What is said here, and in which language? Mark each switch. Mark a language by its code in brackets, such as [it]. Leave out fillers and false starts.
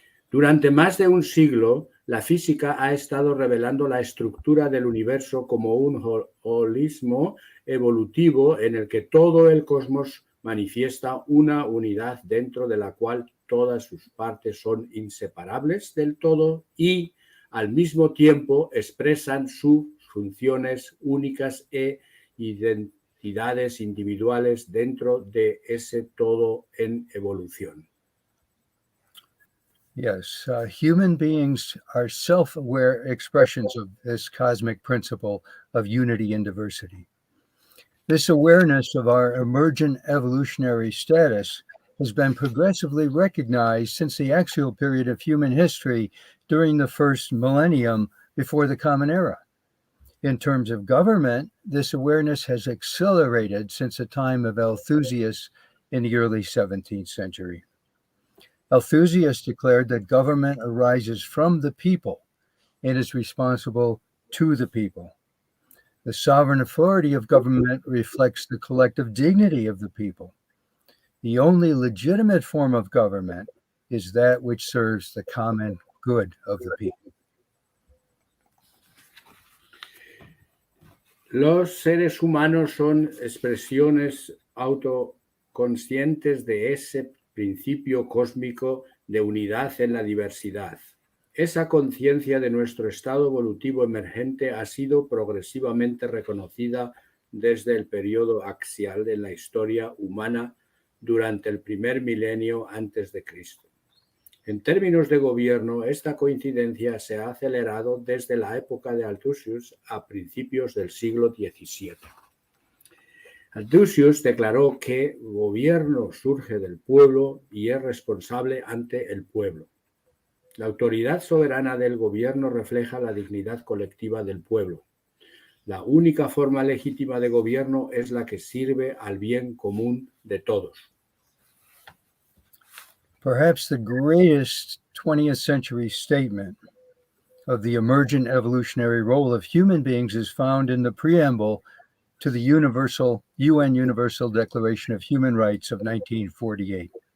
[es] Durante más de un siglo, la física ha estado revelando la estructura del universo como un holismo evolutivo en el que todo el cosmos manifiesta una unidad dentro de la cual todas sus partes son inseparables del todo y, al mismo tiempo, expresan sus funciones únicas e identidades individuales dentro de ese todo en evolución. [en] Yes, human beings are self-aware expressions of this cosmic principle of unity and diversity. This awareness of our emergent evolutionary status has been progressively recognized since the axial period of human history during the first millennium before the Common Era. In terms of government, this awareness has accelerated since the time of Althusius in the early 17th century. Althusius declared that government arises from the people and is responsible to the people. The sovereign authority of government reflects the collective dignity of the people. The only legitimate form of government is that which serves the common good of the people. [es] Los seres humanos son expresiones autoconscientes de ese principio cósmico de unidad en la diversidad. Esa conciencia de nuestro estado evolutivo emergente ha sido progresivamente reconocida desde el periodo axial en la historia humana durante el primer milenio antes de Cristo. En términos de gobierno, esta coincidencia se ha acelerado desde la época de Althusius a principios del siglo XVII. Althusius declaró que gobierno surge del pueblo y es responsable ante el pueblo. La autoridad soberana del gobierno refleja la dignidad colectiva del pueblo. La única forma legítima de gobierno es la que sirve al bien común de todos. [en] Perhaps the greatest 20th century statement of the emergent evolutionary role of human beings is found in the preamble to the UN Universal Declaration of Human Rights of 1948.